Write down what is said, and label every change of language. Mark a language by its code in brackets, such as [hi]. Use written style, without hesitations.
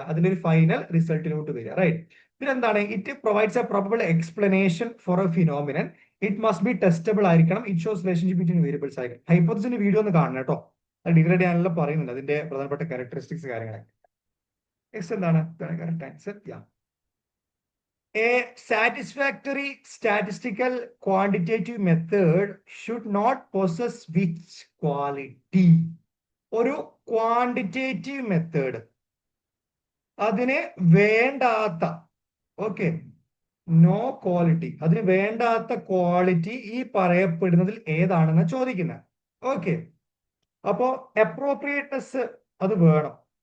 [ml] അതിലൊരു ഫൈനൽ റിസൾട്ടിലോട്ട് വരിക. റൈറ്റ്. പിന്നെ എന്താണ്? [en] It provides a probable explanation for a phenomenon. It must be testable ആയിരിക്കണം. It shows relationship between variables ആയിരിക്കും. [ml] ഹൈപ്പോത്തിസിന്റെ video ഒന്ന് കാണണം കേട്ടോ. അത് ഡിഗ്രേഡ് ചെയ്യാനുള്ള പറയുന്നുണ്ട്, അതിന്റെ പ്രധാനപ്പെട്ട ക്യാരക്ടറിസ്റ്റിക്സ് കാര്യങ്ങളൊക്കെ. നെക്സ്റ്റ് എന്താണ്? Correct answer. [en] A satisfactory statistical quantitative method should not possess which quality? [ml] ഒരു ക്വാണ്ടിറ്റേറ്റീവ് മെത്തേഡ് അതിന് വേണ്ടാത്ത, ഓക്കെ, നോ ക്വാളിറ്റി, അതിന് വേണ്ടാത്ത ക്വാളിറ്റി ഈ പറയപ്പെടുന്നതിൽ ഏതാണെന്ന് ചോദിക്കുന്നത്. ഓക്കെ, അപ്പോ അപ്രോപ്രിയേറ്റ്നെസ് അത് വേണം.